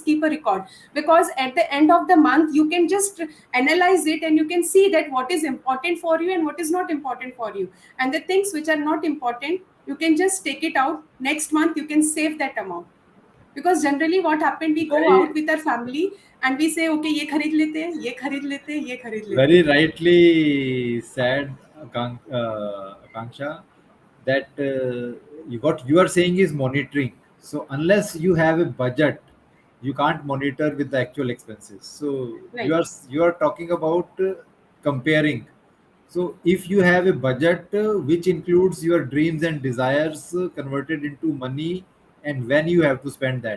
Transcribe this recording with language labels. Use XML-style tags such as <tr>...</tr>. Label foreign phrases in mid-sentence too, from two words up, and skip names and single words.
<en>Keep a record, because at the end of the month you can just analyze it, and you can see that what is important for you and what is not important for you. And the things which are not important, you can just take it out. Next month you can save that amount. Because generally what happened, we go Very out with our family and we say,</en> <hi>okay, ये खरीद लेते हैं, ये खरीद लेते हैं, ये खरीद लेते</hi> <en>very</en> <hi>hain.</hi> <en>rightly said, Akansha, that what you are saying is monitoring. So unless you have a budget, you can't monitor with the actual expenses. So Right, you are talking about comparing. So if you have a budget which includes your dreams and desires converted into money, and when you have to spend that.</en>